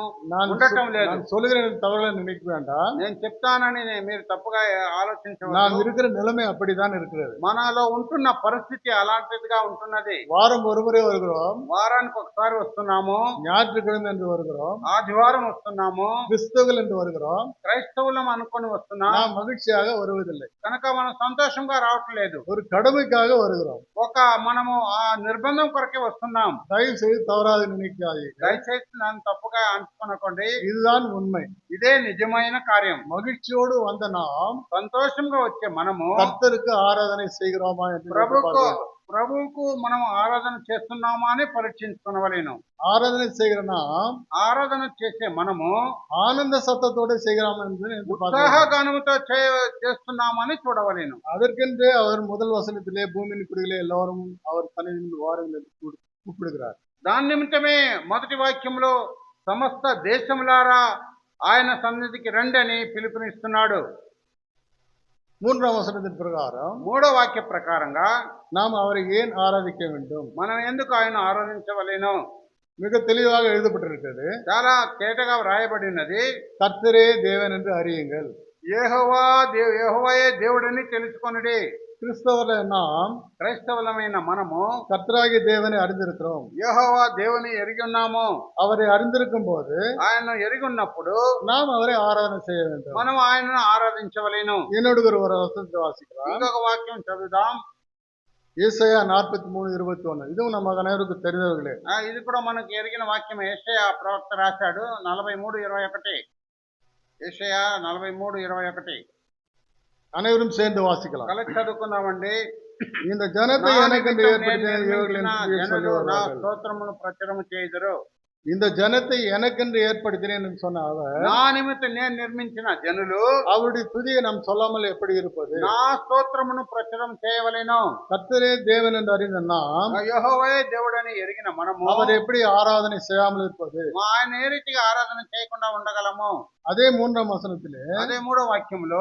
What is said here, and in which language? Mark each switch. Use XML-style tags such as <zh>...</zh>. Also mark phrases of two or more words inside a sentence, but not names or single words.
<ta>நான்</ta> <te>ఉండటం లేదు.</te> <ta>நான் சொல்லுகிறேன் தவறுகளை நினைக்க வேண்டாம்.</ta> <te>నేను చెప్తానని మీరు తప్పుగా</te> <ta>நாம்</ta> <te>ఆలోచించవద్దు.</te> <ta>இருக்கிற நிலைமை அப்படித்தான் இருக்கிறது.</ta> <te>మనలో ఉంటున్న పరిస్థితి అలాంటిదిగా ఉంటున్నది.</te> <ta>வாரம் ஒருமுறை வருகிறோம்,</ta> <te>వారానికి ఒకసారి వస్తున్నాము,</te> <ta>ஞாயிற்றுக்கிழமை என்று வருகிறோம்,</ta> <te>ఆదివారం వస్తున్నాము,</te> <ta>கிறிஸ்தவர்கள் என்று வருகிறோம்.</ta> <te>క్రైస్తవులం అనుకొని వస్తున్నాం.</te> <ta>நாம் மகிழ்ச்சியாக வருவதில்லை,</ta> <te>కనుక మనం సంతోషంగా రావట్లేదు.</te> <ta>ஒரு கடமைக்காக வருகிறோம்.</ta> <te>మనము ఆ నిర్బంధం కొరకే వస్తున్నాం.</te> <ta>தயவு செய்து தவறாக நினைக்காதீர்கள்.</ta> <te>దయచేసి నన్ను తప్పుగా అనుకోనకండి.</te> <ta>இதுதான் உண்மை.</ta> <te>ఇదే నిజమైన కార్యం.</te> <ta>மகிழ்ச்சியோடு வந்த நாம்</ta> <te>సంతోషంగా వచ్చే మనము</te> <ta>கர்த்தருக்கு ஆராதனை செய்கிறோமா என்று</ta> <te>ప్రభువుకు</te> <ta>பார்க்க வேண்டும்.</ta> <te>ప్రభువుకు మనం ఆరాధన చేస్తున్నామా అని పరీక్షించుకోవలేను.</te> <ta>ஆராதனை செய்கிற நாம்</ta> <te>ఆరాధన చేసే మనము</te> <ta>ஆனந்த சத்தத்தோடு செய்கிறோம் என்று பார்க்க</ta> <te>ఉత్సాహ</te> <ta>வேண்டும்.</ta> <te>గానముతో చేస్తున్నామని చూడవలేను.</te> <ta>அதற்கென்றே அவர் முதல் வசனத்திலே பூமியின் குடிகளே எல்லாரும் அவர் சந்நிதியில் வாருங்கள் என்று கூப்பிடுகிறார்.</ta> <te>దాని నిమిత్తమే మొదటి వాక్యంలో సమస్త దేశములారా ఆయన సన్నిధికి రండి అని పిలుపునిస్తున్నాడు.</te> <ta>மூன்றாம் வசனத்தின் பிரகாரம்</ta> <te>మూడో వాక్య ప్రకారంగా</te> <ta>நாம் அவரை ஏன் ஆராதிக்க வேண்டும்?</ta> <te>మనం ఎందుకు ఆయన ఆరాధించవలేను?</te> <ta>மிக தெளிவாக எழுதப்பட்டிருக்கிறது.</ta> <te>చాలా తేటగా వ్రాయబడినది.</te> <ta>கர்த்தரே தேவன் என்று அறியுங்கள்.</ta> <te>యెహోవాయే దేవుడని తెలుసుకొనుడి.</te> <ta>கிறிஸ்தவர்கள நாம்</ta> <te>క్రైస్తవులమైన మనము</te> <ta>கர்த்தராகிய தேவனை அறிந்திருக்கிறோம்.</ta> <te>యెహోవా దేవుని ఎరిగి ఉన్నాము.</te> <ta>அவரை அறிந்திருக்கும் போது</ta> <te>ఆయన ఎరిగి ఉన్నప్పుడు</te> <ta>நாம் அவரை ஆராதனை செய்ய வேண்டும்.</ta> <te>మనం ఆయనను ఆరాధించవలేను.</te> <ta>என்னோடு ஒரு வசனத்தை வாசிக்கலாம்.</ta> <te>ఇంకొక వాక్యం చదువుదాం.</te> <ta>ஏசாயா 43:21. இதுவும் நம்ம அனைவருக்கும் தெரிந்தவர்களே.</ta> <te>ఇది కూడా మనకు ఎరిగిన వాక్యం. యెషయా ప్రవక్త రాశాడు 43:21. యెషయా 43:21.</te> <ta>அனைவரும் சேர்ந்து வாசிக்கலாம்.</ta> <te>కలిసి చదువుకుందామండి.</te> <ta>இந்த ஜனத்தை எனக்கென்று ஏற்படுத்தின இவர்கள் என்று சொல்லி</ta> <te>నా</te> <ta>வருவார்கள்.</ta> <te>స్తోత్రమును ప్రచురము చేయుదురు.</te> <ta>இந்த ஜனத்தை எனக்கென்று ஏற்படுத்தினேன் என்று சொன்ன அவர்</ta> <te>నా నిమిత్తం నేను నిర్మించిన జనులు</te> <ta>அவருடைய துதியை நாம் சொல்லாமல் எப்படி இருப்பது?</ta> <te>నా స్తోత్రమును ప్రచురం చేయవలెను.</te> <ta>கர்த்தரே தேவன் என்று அறிந்த நாம்</ta> <te>యెహోవాయే దేవుడని ఎరిగిన మనము</te> <ta>அவர் எப்படி ஆராதனை செய்யாமல் இருப்பது?</ta> <te>ఆయన ఏ రీతిగా ఆరాధన చేయకుండా ఉండగలము?</te> <ta>அதே மூன்றாம் வசனத்திலே</ta> <te>అదే మూడో వాక్యంలో</te>